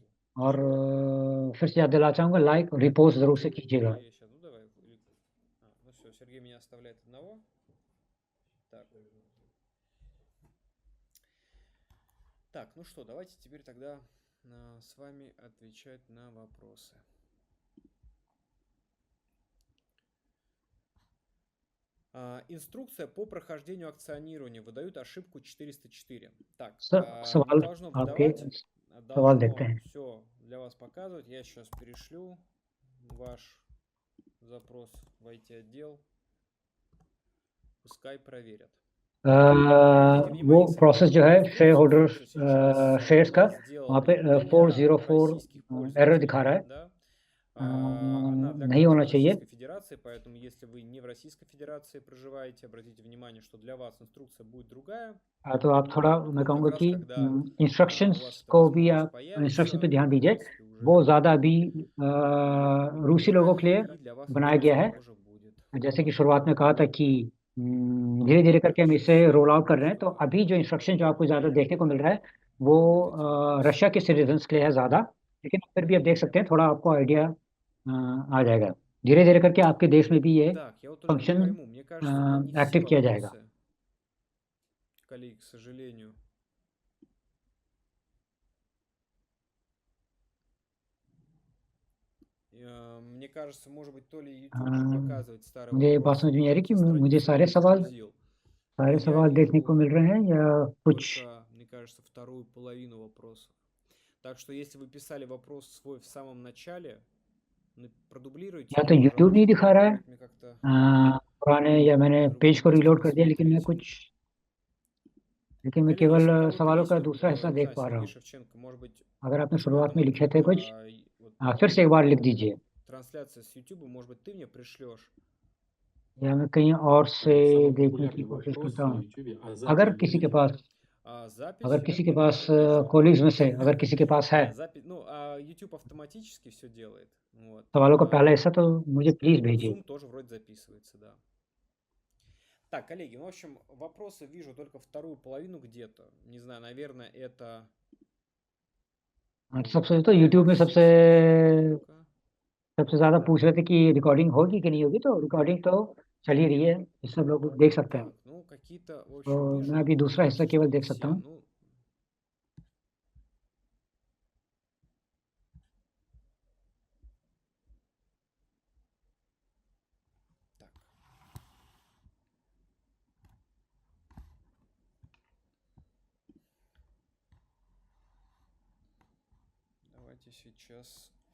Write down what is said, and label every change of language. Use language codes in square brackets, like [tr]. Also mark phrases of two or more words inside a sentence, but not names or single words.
[hi] और फिर से याद दिला चाहूँगा, लाइक और रिपोस्ट ज़रूर से कीजिएगा। [ru] Ну давай. Ну все, Сергей меня оставляет одного. Так. Так, ну что, давайте теперь тогда с вами отвечать на вопросы. Инструкция по прохождению акционирования. Выдают ошибку 404. Так, [hi] सवाल [ru] должно [hi] आपके [ru] выдавать, [hi] सवाल देखते हैं। [ru] все для вас показывать. Я сейчас перешлю ваш запрос в IT-отдел. Пускай проверят. [hi] वो प्रोसेस जो है [en] share holder shares [hi] का, वहाँ पे 404 एरर दिखा रहा है। [ru] Она для [hi] नहीं होना चाहिए। [ru] Российской Федерации, поэтому если вы не в Российской Федерации проживаете, обратите внимание, что для вас инструкция будет другая. [hi] तो आप थोड़ा, मैं कहूँगा कि इंस्ट्रक्शंस को भी आप इंस्ट्रक्शन पे ध्यान दीजिए। वो ज़्यादा अभी रूसी लोगों के लिए बनाया गया है। जैसे कि शुरुआत में कहा था कि धीरे धीरे करके हम इसे रोल आउट कर रहे हैं। तो अभी जो इंस्ट्रक्शन जो आपको ज़्यादा देखने को मिल रहा है वो रशिया के सिटीजन्स के लिए है ज़्यादा, लेकिन फिर भी आप देख सकते हैं, थोड़ा आपको आइडिया आ जाएगा। धीरे धीरे करके आपके देश में भी ये [en] function active [hi] किया जाएगा। [ru] Коллеги, к сожалению. Мне кажется, может быть, то ли YouTube не показывает старые [hi] मुझे ये बात समझ में नहीं आ रही कि मुझे सारे सवाल देखने को मिल रहे हैं या कुछ। [ru] Мне кажется, вторую половину вопросов. Так что, если вы писали вопрос свой в самом начале, продублируйте. [hi] या तो YouTube नहीं दिखा रहा है पुराने, या मैंने पेज को रीलोड कर दिया लेकिन मैं कुछ लेकिन मैं [ru] Коллеги, если у [hi] केवल [ru] кого-то [hi] सवालों [ru] есть, [hi] का [ru] вот, [hi] दूसरा हिस्सा [ru] не [hi] देख [ru] знаю, [hi] पा रहा [ru] Сергей [hi] हूँ। [ru] Шевченко, может быть, [hi] अगर आपने [ru] на [hi] शुरुआत में [ru] этом [hi] लिखे थे कुछ, [ru] вот, [hi] फिर से एक बार लिख दीजिए, [ru] трансляция с YouTube, может быть, ты мне пришлешь. [hi] या मैं कहीं और से [ru] Самый [hi] देखने की [ru] популярный [hi] कोशिश [ru] вопрос [hi] करता [ru] на [hi] हूँ। [ru] YouTube, а [hi] अगर [ru] запись [hi] किसी के [ru] будет? [hi] पास [ru] Запись, [hi] कोलीग्स में से अगर किसी के पास है [ru] да, запись, ну, YouTube автоматически все делает, вот. [hi] सवालों का पहला हिस्सा, तो मुझे प्लीज़ भेजिए। [ru] Zoom тоже вроде записывается, да. Так, коллеги, ну, в общем, вопросы вижу только вторую половину где-то. Не знаю, наверное, это... [hi] हाँ, तो सबसे तो यूट्यूब में सबसे [ru] Ну-ка. [hi] सबसे ज़्यादा पूछ रहे थे कि रिकॉर्डिंग होगी कि नहीं होगी, तो रिकॉर्डिंग तो चल ही रही है, ये सब लोग देख सकते हैं। [ru] Так, ну, какие-то, в [hi] तो [ru] общем, [hi] मैं [ru] вижу [hi] अभी दूसरा हिस्सा [ru] вопросы, [hi] केवल [ru] что не [hi] देख सकता [ru] все. [hi] हूँ। [ru] Ну, так. Давайте сейчас...